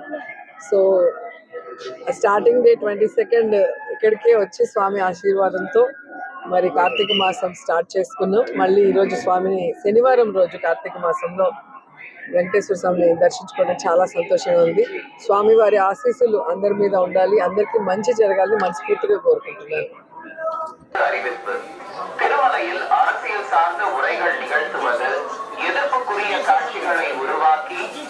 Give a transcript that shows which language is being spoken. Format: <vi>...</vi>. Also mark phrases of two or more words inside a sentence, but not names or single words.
<te>సో స్టార్టింగ్ డే 22 ఇక్కడికే వచ్చి స్వామి ఆశీర్వాదంతో మరి కార్తీక మాసం స్టార్ట్ చేసుకున్నాం. మళ్ళీ ఈరోజు స్వామిని శనివారం రోజు కార్తీక మాసంలో వెంకటేశ్వర స్వామిని దర్శించుకోవడం చాలా సంతోషంగా ఉంది. స్వామివారి ఆశీస్సులు అందరి మీద ఉండాలి, అందరికీ మంచి జరగాలని మనస్ఫూర్తిగా కోరుకుంటున్నాను.</te> <ta>திருமலையில் அரசியல் சார்ந்த உரைகள் நிகழ்த்துவது, எதிர்ப்புக்குரிய காட்சிகளை உருவாக்கி</ta>